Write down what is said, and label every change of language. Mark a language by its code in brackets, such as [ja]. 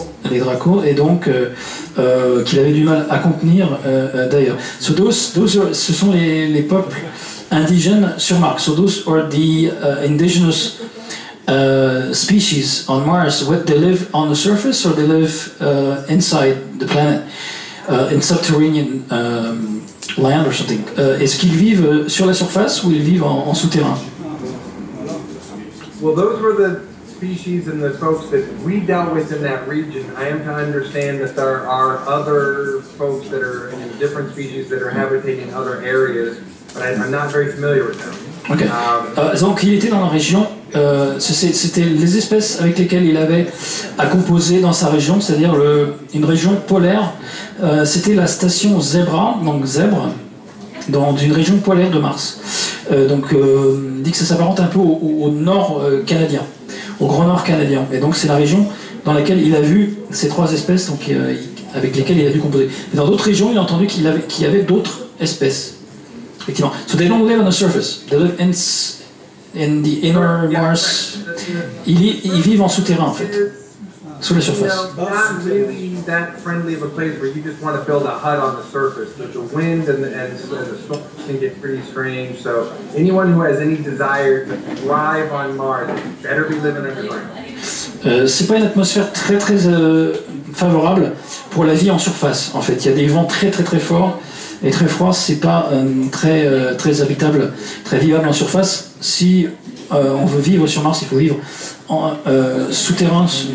[fr] Les dracos, et donc qu'il avait du mal à contenir d'ailleurs. Ce sont les peuples indigènes sur Mars. [en] So those are the indigenous species on Mars, what they live on the surface or they live inside the planet, in subterranean land or something? [fr] Est-ce qu'ils vivent sur la surface ou ils vivent en souterrain? [en] Well, those were the species and the folks that we dealt with in that region. I am to understand that there are other folks that are in different species that are habitating in other areas, but I'm not very familiar with them. Ok. [fr] Donc il était dans la région, c'était les espèces avec lesquelles il avait à composer dans sa région, c'est-à-dire une région polaire. C'était la station Zebra, donc zèbre, dans une région polaire de Mars. Donc il dit que ça s'apparente un peu au nord canadien, au grand nord canadien. Et donc c'est la région dans laquelle il a vu ces trois espèces donc, avec lesquelles il a dû composer. Et dans d'autres régions, il a entendu qu'il y avait d'autres espèces. Effectivement. [en] So they don't live on the surface. They live in the inner Mars. [fr] Ils vivent en souterrain en fait, sous la surface. [en] Not really that friendly of a place where you just want to build a hut on the surface. The wind and the storms can get pretty strange. So anyone who has any desire to thrive on Mars better be living underground. [fr] C'est pas une atmosphère très favorable pour la vie en surface. En fait, il y a des vents très forts. Et très froid, c'est pas très habitable, très vivable en surface. Si on veut vivre sur Mars, il faut vivre en souterrain.